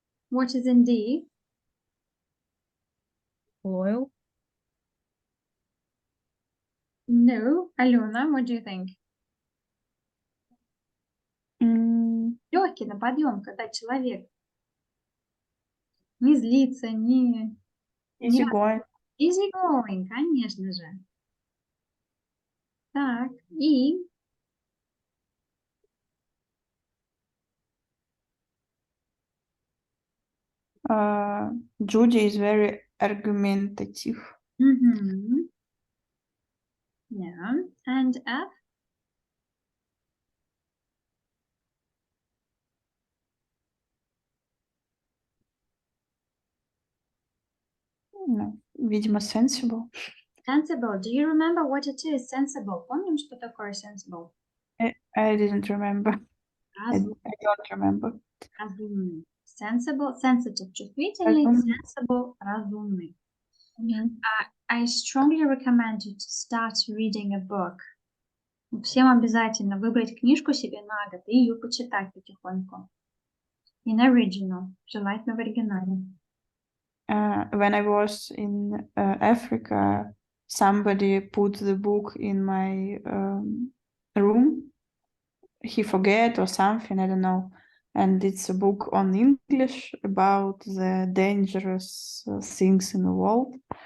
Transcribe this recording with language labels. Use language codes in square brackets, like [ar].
[en] What is in D? Loyal? No. Alена, what do you think? [ru] Легкий на подъем, когда человек не злится, не [en] Easy going. easy going, [ru] конечно же. Так, и [en] Judy is very argumentative. mm-hmm. Yeah, and F. [ru] No, видимо, sensible. [en] Sensible. Do you remember what it is? Sensible. [ru] Помним, что такое sensible? [en] I didn't remember. I don't remember. [ru] Разумный. [en] Sensible, sensitive, чувствительный, [ru] Разумный. sensible, разумный. Mm-hmm. [en] I strongly recommend you to start reading a book. [ru] Всем обязательно выбрать книжку себе на год и ее почитать потихоньку. [en] In original, [ru] желательно в оригинале. [en] When I was in Africa, somebody put the book in my room. He forget or something, I don't know. And it's a book on English about the dangerous things in the world.